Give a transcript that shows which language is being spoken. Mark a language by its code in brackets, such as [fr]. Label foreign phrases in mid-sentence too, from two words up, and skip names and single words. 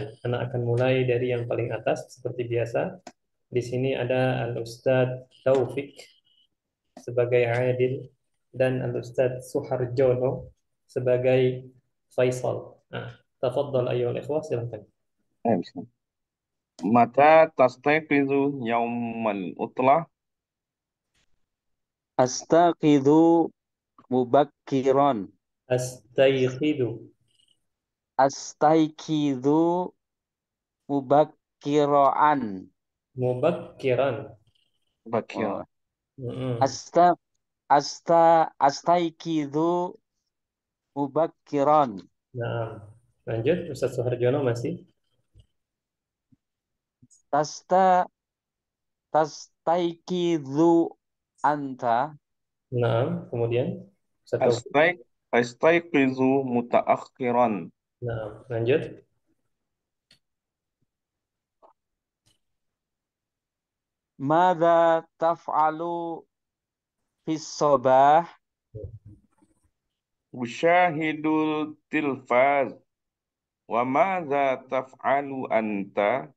[id] Anak akan mulai dari yang paling atas seperti biasa. Di sini ada Al-Ustadz Taufik sebagai Adil dan Al-Ustadz Suharjono sebagai Faisal. [ar] Nah, تفضل أيها الإخوة, silakan. متى تستيقظ يوم العطلة. أستيقظ مبكرا. Astayqidu. أستيقظ مبكرا. Mubakkiran. Bakir. أست أستيقظ مبكرا. [id] Nah, lanjut Ustadz Suharjono masih. [ar] تستيقظ أنت. [id] Nah, kemudian Ustadz Taufik. [ar] أستيقظ متأخرا. [id] Nah, lanjut. [ar] ماذا تفعل في الصباح. أشاهد التلفاز. وماذا تفعل أنت?